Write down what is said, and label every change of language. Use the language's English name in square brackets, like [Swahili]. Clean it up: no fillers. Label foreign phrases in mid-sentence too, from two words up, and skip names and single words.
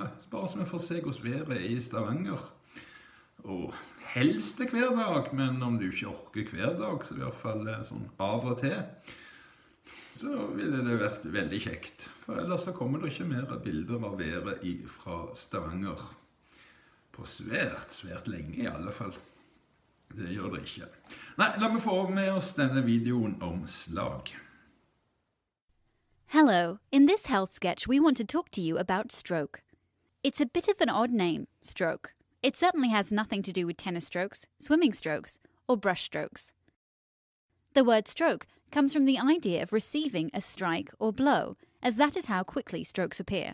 [Norwegian] Bare så vi får se hvordan været i Stavanger. Og helst hver dag, men om du ikke orker hver dag, så i hvert fall sånn av og til, så ville det vært veldig kjekt. For ellers så kommer det ikke mer bilder av været fra Stavanger. På svært lenge i alle fall. Det gjør det ikke. Nei, la meg få med oss denne videoen om slag. [English] Hello, in this health sketch we want to talk to you about stroke. It's a bit of an odd name, stroke. It certainly has nothing to do with tennis strokes, swimming strokes, or brush strokes. The word stroke comes from the idea of receiving a strike or blow, as that is how quickly strokes appear.